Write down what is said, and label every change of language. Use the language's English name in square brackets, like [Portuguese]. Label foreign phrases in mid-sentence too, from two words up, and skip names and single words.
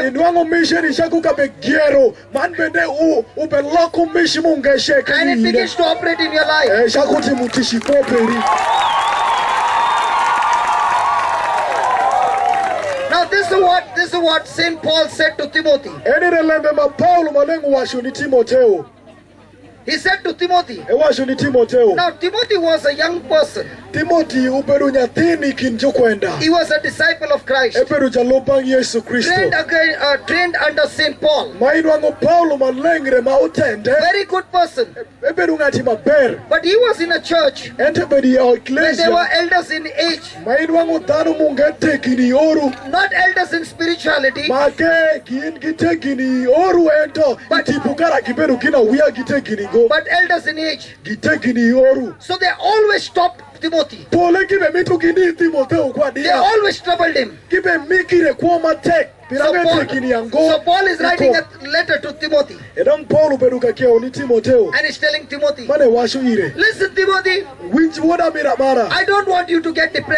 [English] And it begins to operate in your life. Now this is what St. Paul said to Timothy. He said to Timothy. [Lango (Uganda)] Ewacho ni Timotheo. [English] Now Timothy was a young person. [Lango (Uganda)] Timothy ubedo nyathini kin jokwenda. [English] He was a disciple of Christ. [Lango (Uganda)] Ebedo jalopang Yesu Kristo. [English] Trained under St. Paul. [Lango (Uganda)] Mainwango Paulo malengre ma utende. [English] Very good person. [Lango (Uganda)] Ebedo ngati maber. [English] But he was in a church where there were elders in age. [Lango (Uganda)] Mainwango dhano mungete kini oru. [English] Not elders in spirituality. [Lango (Uganda)] Make kin gite kini oru ento. Itipukara kibedo kina uya gite kini go. [English] But elders in age. [Lango (Uganda)] Gite kini oru. [English] So they always stopped Timothy. They always troubled him. So Paul is writing a letter to Timothy. And he's telling Timothy, listen Timothy, I don't want you to get depressed.